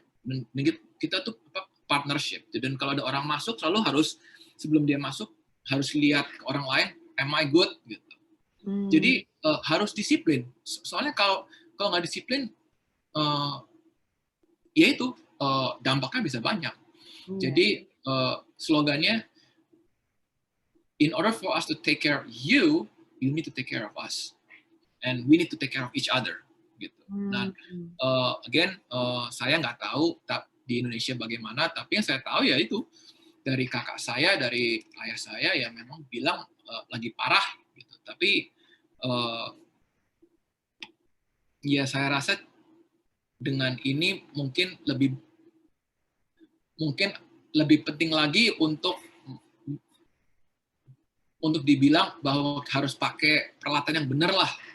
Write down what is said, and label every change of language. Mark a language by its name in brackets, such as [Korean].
[Indonesian] Dan kita tuh partnership. Dan kalau ada orang masuk, selalu harus sebelum dia masuk harus lihat ke orang lain, [English] am I good [Indonesian] gitu. Jadi harus disiplin. Soalnya kalau nggak disiplin, ya itu dampaknya bisa banyak. Jadi slogannya, [English] in order for us to take care of you, you need to take care of us, and we need to take care of each other. [Indonesian] Gitu. Nah, again, saya nggak tahu di Indonesia bagaimana, tapi yang saya tahu ya itu dari kakak saya, dari ayah saya ya memang bilang lagi parah. Gitu. Tapi ya saya rasa dengan ini mungkin lebih penting lagi untuk dibilang bahwa harus pakai peralatan yang benar lah.